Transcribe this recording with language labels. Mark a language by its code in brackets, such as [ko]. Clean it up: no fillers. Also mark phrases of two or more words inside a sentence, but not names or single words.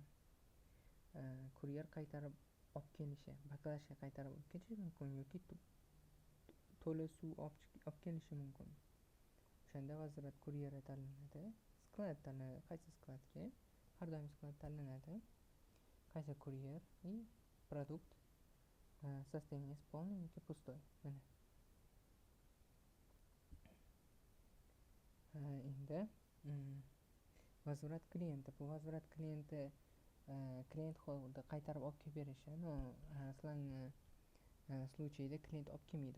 [uz] Kuryer qaytarib olib kelishi, baklashka qaytarib olib kelishi mumkin yoki to'la suv olib kelishi mumkin. O'shanda возврат kuryeri tanlanadi. Sklad tanlanadi. Qaysi skladga? Har doim sklad tanlanadi. Qaysi kuryer [ru] и продукт состояние полный yoki пустой. [uz] Mana. Endi возврат klienti. Bu возврат klienti klient holda qaytarib olib kelib berishi. Aslan случайda klient olib kelmaydi.